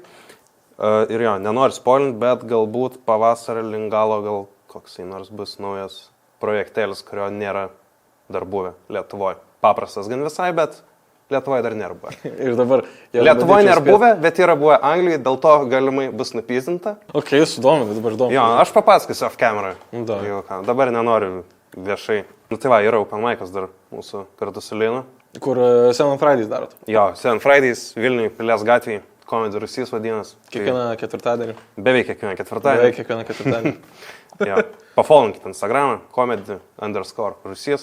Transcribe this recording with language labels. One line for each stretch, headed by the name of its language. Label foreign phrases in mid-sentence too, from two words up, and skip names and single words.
Lithuanian: Ir jo, nenoriu spoilinti, bet galbūt pavasarį link galo gal koksai nors bus naujas projektėlis, kurio nėra dar buvę Lietuvoje. Paprastas gan visai, bet Lietuvoje dar nėra buvę. Ir dabar... Lietuvoje nėra buvę, bet yra buvę Anglijoje, dėl to galimai bus nupyzdinta. Ok, sudominu, dabar įdomu. Jo, aš papasakosiu
English: off camera.
Lithuanian: Da. Dabar nenoriu viešai. Nu tai va, yra
English: open mic'as
Lithuanian: dar mūsų kartu su Linu. Kur Seven Fridays darot? Jo, Seven Fridays, Vilniui, Pilies gatvėje, Comedy Rusys vadinas. Kiekvieną ketvirtadienį. Beveik kiekvieną ketvirtadienį. Beveik kiekvieną ketvirtadienį. Jo, pafollowinkit Instagramą, comedy_Rusys.